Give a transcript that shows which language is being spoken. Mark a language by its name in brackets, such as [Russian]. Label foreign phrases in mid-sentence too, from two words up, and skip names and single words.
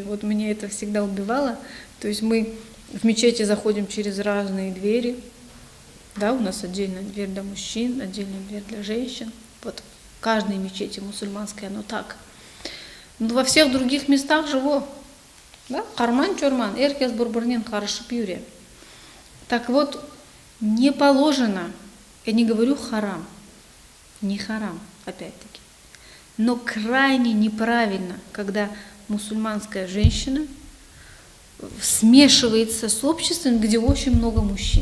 [Russian] Вот меня это всегда убивало. То есть мы в мечети заходим через разные двери. Да, у нас отдельная дверь для мужчин, отдельная дверь для женщин. Вот в каждой мечети мусульманской оно так. Но во всех других местах живо. Да? [Crimean Tatar] Карман-чурман, эркес бурбурнин, харашып юре. [Russian] Так вот, не положено, я не говорю харам, не харам, опять-таки, но крайне неправильно, когда мусульманская женщина смешивается с обществом, где очень много мужчин.